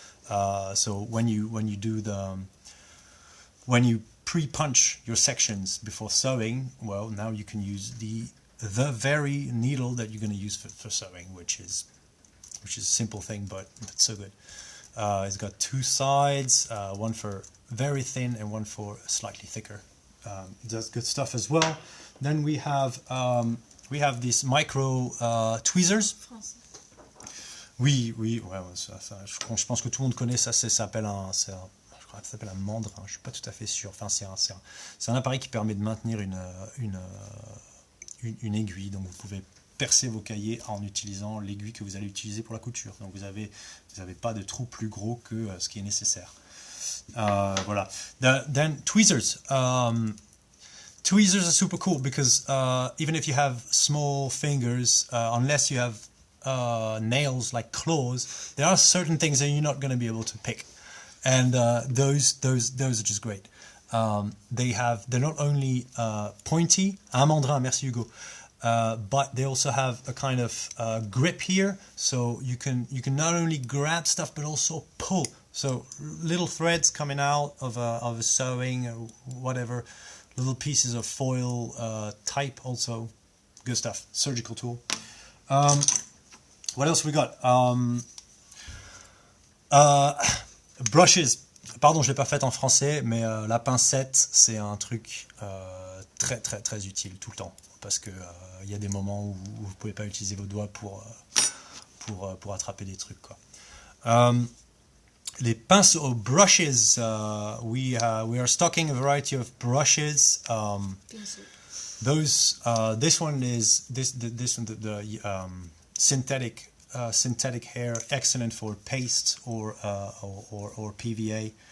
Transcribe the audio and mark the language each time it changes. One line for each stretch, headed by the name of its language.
English: So when you pre-punch your sections before sewing, well, now you can use the very needle that you're going to use for sewing, which is a simple thing, but it's so good. It's got two sides, one for very thin and one for slightly thicker. It does good stuff as well. Then we have these micro tweezers.
French: Oui, ouais, ça, je pense que tout le monde connaît ça. Ça s'appelle je crois que ça s'appelle un mandrin. Je suis pas tout à fait sûr. Enfin, c'est un appareil qui permet de maintenir une aiguille. Donc vous pouvez percer vos cahiers en utilisant l'aiguille que vous allez utiliser pour la couture. Donc vous avez pas de trou plus gros que ce qui est nécessaire. Voilà.
English: Then tweezers. Tweezers are super cool because even if you have small fingers, unless you have nails like claws, there are certain things that you're not going to be able to pick, and those are just great. they're not only pointy,
French: un mandrin, merci Hugo,
English: but they also have a kind of grip here, so you can not only grab stuff but also pull. So little threads coming out of a sewing or whatever, little pieces of foil type also, good stuff. Surgical tool. What else we got? Brushes.
French: Pardon, je l'ai pas fait en français, mais la pincette, c'est un truc très très très utile tout le temps, parce que il y a des moments où vous pouvez pas utiliser vos doigts pour attraper des trucs, quoi. Les pinceaux, brushes.
English: We are stocking a variety of brushes. This one is the synthetic hair, excellent for paste or PVA.